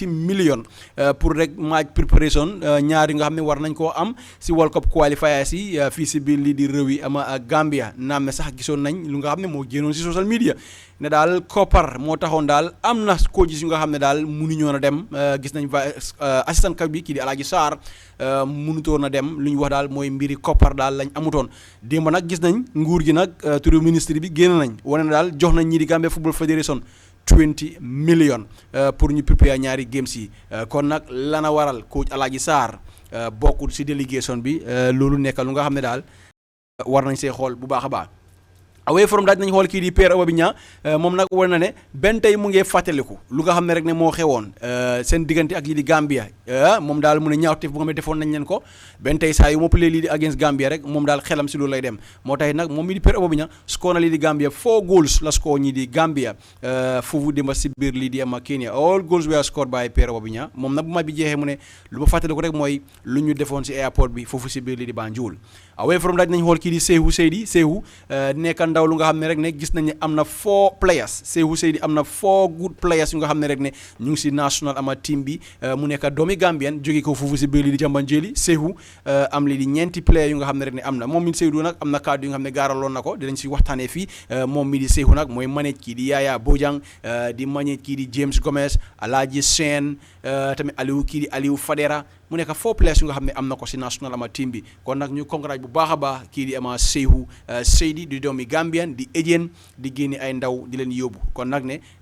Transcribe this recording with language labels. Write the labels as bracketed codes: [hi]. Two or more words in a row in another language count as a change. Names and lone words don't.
[wo] million pour rek [en] match preparation [wo] ñaar yi nga xam ne war nañ koo am si [en] World Cup qualifiers [wo] yi fii si biir lii di réew yi ama Gambia naam ne sax gisoon nañ lu nga xam ne moo génnoon si [en] social media [wo] ne daal koppar moo taxoon daal am na coaches yu nga xam ne daal mënuñoon a dem gis nañ [en] assistant coach [wo] bi kii di Alaaji Sarr mënutoon a dem lu ñu wax daal mooy mbiri koppar daal lañ amutoon démb nag gis nañ nguur gi nag turu ministre bi génn nañ wane na daal jox nañ ñi di Gambia Football Federation 20 million pour ñu prépare ñaari games yi kon nag lana waral coach Alaaji Sarr bokkul si délégation bi loolu nekk lu nga xam ne daal war nañ see xool bu baax a baax [en] away from [wo] daal nañ xool kii di Pierre Ababiña moom nag war na ne benn tey mu ngee fàttaliku lu nga xam ne rek ne moo xewoon seen diggante ak lii di Gambia moom daal mu ne ñaawteef bu nga xam ne defoon nañ leen ko benn tey saa yu ma play lii di against Gambia rek moom daal xelam si loolu lay dem moo tax nag moom mi di Pierre Ababiña score na lii di Gambia 4 goals la score ñii di Gambia foofu démba si biir lii di ama Kenya [en] all goals were scored by Pierre Ababiña [wo] moom nag bu ma bi jeexee mu ne lu ma fàttaliku rek mooy lu ñu defoon si airport bi foofu si biir lii di Banjul [en] away from [wo] daal nañ xool kii di Sehu nekk ndaw lu nga xam ne rek ne gis nañ ne am na 4 players Sehu Seydi am na 4 [en] good players [wo] yu nga xam ne rek ne ñu ngi si national ama team bi mu nekk doomi Gambien jóge ko foofu si biir lii di Jambanjeli Sehu am lii di ñeenti players yu nga xam ne rek ne am na moom mi Seydou nag am na kàddu yu nga xam ne gaaraloon na ko dinañ si waxtaanee fii moom mi di Sehu nag mooy manage kii di Yaya Bojang di manage kii di James Gomez Alhaji Sène tamit kii di Aliou Fadera mu nekk 4 players yu nga xam ne am na ko si national ama team bi kon nag ñu congrats bu baax a baax kii di ama Sehu Seydi di doomi Gambien di agent di génne ay ndaw di leen yóbbu kon nag ne